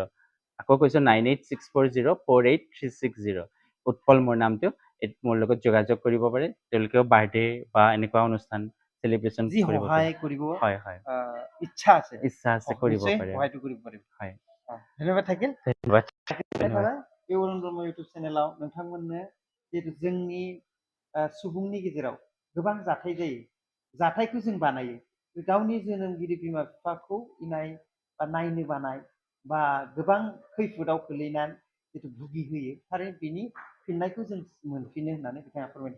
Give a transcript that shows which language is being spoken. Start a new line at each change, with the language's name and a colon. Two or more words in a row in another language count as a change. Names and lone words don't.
Assamese: আকৌ কৈছো 9864048360। উৎপল মোৰ নামটো, মোৰ লগত যোগাযোগ কৰিব পাৰে। তেওঁলোকেও বাৰ্থডে বা এনেকুৱা অনুষ্ঠান চেলিব্ৰেশ্যন কৰিব ইচ্ছা আছে কৰিব পাৰে। হয়, ধন্যবাদ থাকিল।
Bodo: अरुण ब्रह्म इउटुब चेनेलाव नोंथांमोननो जिहेतु जोंनि सुबुंनि गेजेराव गोबां जाथाय जायो, जाथायखौ जों बानायो, गावनि जोनोमगिरि बिमा बिफाखौ इनाय बा नायनो बानाय बा गोबां खैफोदाव खोलैनानै जिहेतु भुगिहोयो, थारैनो बिनि फिननायखौ जों मोनफिनो होननानै बिथाङा फोरमायदों।